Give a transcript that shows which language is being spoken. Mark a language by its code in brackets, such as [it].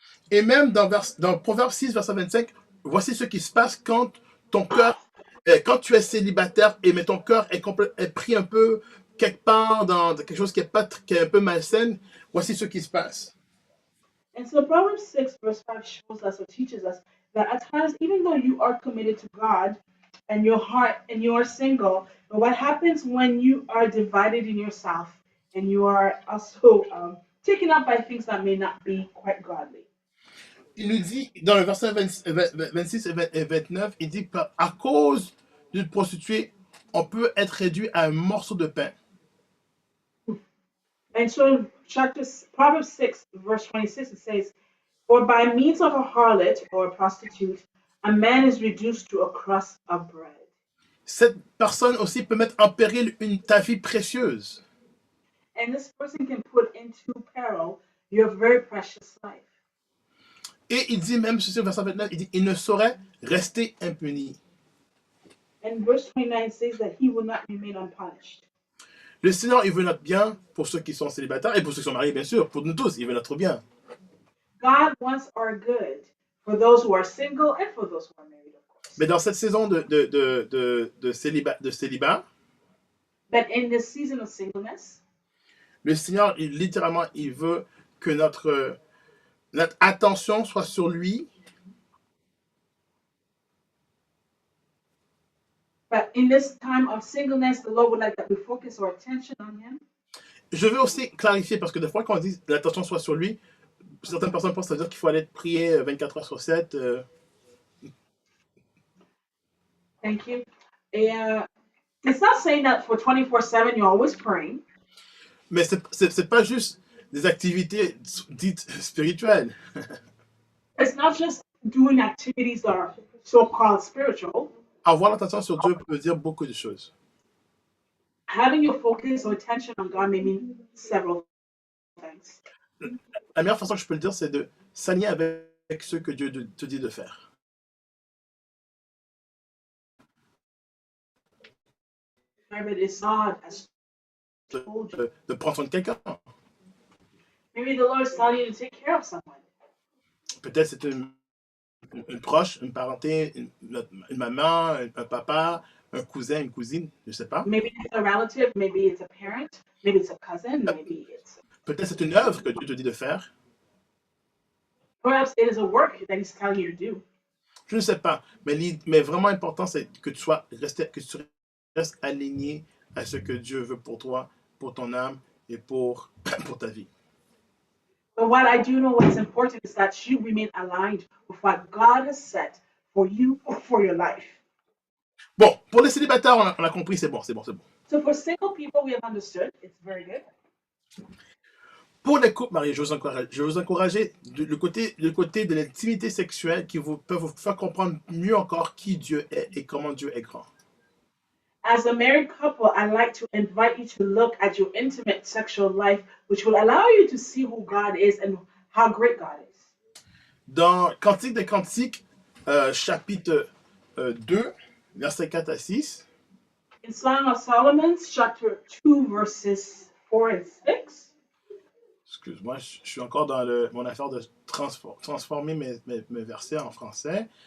[fr] Et même dans Proverbe 6, verset 25, voici ce qui se passe quand ton cœur, quand tu es célibataire et mais ton cœur est pris un peu quelque part dans quelque chose qui est un peu malsaine. Voici ce qui se passe. [en] And so Proverbs 6, verse 5 shows us or teaches us that at times, even though you are committed to God and your heart and you are single, but what happens when you are divided in yourself and you are also taken up by things that may not be quite godly? [fr] Il nous dit, dans le verset 26 et 29, il dit, à cause d'une prostituée, on peut être réduit à un morceau de pain. [en] And so in Proverbs 6, verse 26, it says, for by means of a harlot or a prostitute, a man is reduced to a crust of bread. [fr] Cette personne aussi peut mettre en péril ta vie précieuse. [en] And this person can put into peril your very precious life. [fr] Et il dit même, ceci au verset 29, il dit, il ne saurait rester impuni. [en] And verse 29 says that he will not remain unpunished. [fr] Le Seigneur, il veut notre bien pour ceux qui sont célibataires et pour ceux qui sont mariés, bien sûr. Pour nous tous, il veut notre bien. [en] God wants our good for those who are single and for those who are married, of course. [fr] Mais dans cette saison de célibat, [en] But in this season of singleness, [fr] le Seigneur, littéralement, il veut que notre attention soit sur lui. [en] but in this time of singleness, the Lord would like that we focus our attention on Him. [fr] Je veux aussi clarifier, parce que des fois, quand on dit l'attention soit sur lui, certaines personnes pensent à dire qu'il faut aller prier 24 heures sur 7. [en] Thank you. It's not saying that for 24/7 you're always praying. [fr] Mais c'est pas juste des activités dites spirituelles. [en] It's not just doing activities that are so-called spiritual. [fr] Avoir l'attention sur Dieu peut dire beaucoup de choses. [en] Having your focus or attention on God may mean several things. [fr] La meilleure façon que je peux le dire, c'est de s'aligner avec ce que Dieu te dit de faire. [en] Maybe it's God has told you. [fr] De prendre soin de quelqu'un. [en] Maybe the Lord is telling you to take care of someone. [fr] Peut-être c'est une proche, une parenté, une maman, un papa, un cousin, une cousine, je ne sais pas. [en] Maybe it's a relative, maybe it's a parent, maybe it's a cousin, maybe it's. [fr] Peut-être c'est une œuvre que Dieu te dit de faire. [en] Perhaps it is a work that He's telling you to do. [fr] Je ne sais pas. Mais vraiment important, c'est que tu restes aligné à ce que Dieu veut pour toi, pour ton âme et pour ta vie. [en] But what I do know what's important is that you remain aligned with what God has set for you or for your life. [fr] Bon, pour les célibataires, on a compris, c'est bon. [en] So for single people, we have understood. It's very good. [fr] Pour les couples mariés, je vais vous encourager le côté de l'intimité sexuelle qui peut vous faire comprendre mieux encore qui Dieu est et comment Dieu est grand. [en] As a married couple, I'd like to invite you to look at your intimate sexual life, which will allow you to see who God is and how great God is. [fr] Dans Cantique des Cantiques, chapitre 2, versets 4 à 6. [en] In Song of Solomon, chapter 2, verses 4 and 6. [fr] Excuse-moi, je suis encore dans mon affaire de transformer mes versets en français.